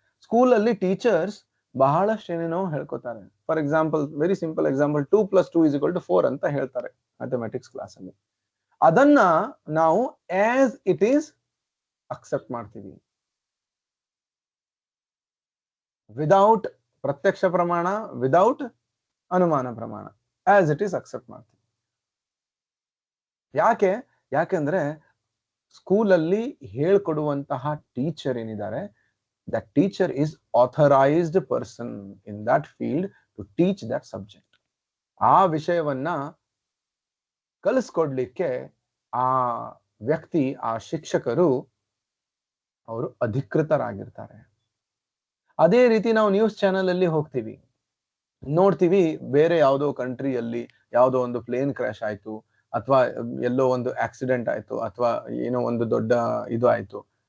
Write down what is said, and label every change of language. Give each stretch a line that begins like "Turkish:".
Kannada: ಸ್ಕೂಲಲ್ಲಿ ಟೀಚರ್ಸ್ ಬಹಳಷ್ಟು ಏನೇನೋ ಹೇಳ್ಕೊತಾರೆ.
English: for example, very simple example,
Kannada: 2 + 2 = 4 ಅಂತ ಹೇಳ್ತಾರೆ ಮ್ಯಾಥಮೆಟಿಕ್ಸ್ ಕ್ಲಾಸ್ ಅಲ್ಲಿ. ಅದನ್ನ ನಾವು
English: as it is
Kannada: ಅಕ್ಸೆಪ್ಟ್ ಮಾಡ್ತೀವಿ, ವಿದೌಟ್ ಪ್ರತ್ಯಕ್ಷ ಪ್ರಮಾಣ, ವಿದೌಟ್ ಅನುಮಾನ ಪ್ರಮಾಣ, ಆಸ್ ಇಟ್ ಈಸ್ ಅಕ್ಸೆಪ್ಟ್ ಮಾಡ್ತೀವಿ. ಯಾಕೆಂದ್ರೆ ಸ್ಕೂಲಲ್ಲಿ ಹೇಳ್ಕೊಡುವಂತಹ ಟೀಚರ್ ಏನಿದ್ದಾರೆ,
English: that teacher is authorized person in that field to teach that subject.
Kannada: ಆ ವಿಷಯವನ್ನ ಕಲಿಸ್ಕೊಡ್ಲಿಕ್ಕೆ ಆ ವ್ಯಕ್ತಿ, ಆ ಶಿಕ್ಷಕರು ಅವರು ಅಧಿಕೃತರಾಗಿರ್ತಾರೆ. ಅದೇ ರೀತಿ ನಾವು ನ್ಯೂಸ್ ಚಾನೆಲ್ ಅಲ್ಲಿ ಹೋಗ್ತೀವಿ, ನೋಡ್ತೀವಿ ಬೇರೆ ಯಾವುದೋ ಕಂಟ್ರಿಯಲ್ಲಿ ಯಾವುದೋ ಒಂದು ಪ್ಲೇನ್ ಕ್ರಾಶ್ ಆಯ್ತು, ಅಥವಾ ಎಲ್ಲೋ ಒಂದು ಆಕ್ಸಿಡೆಂಟ್ ಆಯ್ತು, ಅಥವಾ ಏನೋ ಒಂದು ದೊಡ್ಡ ಇದು ಆಯ್ತು.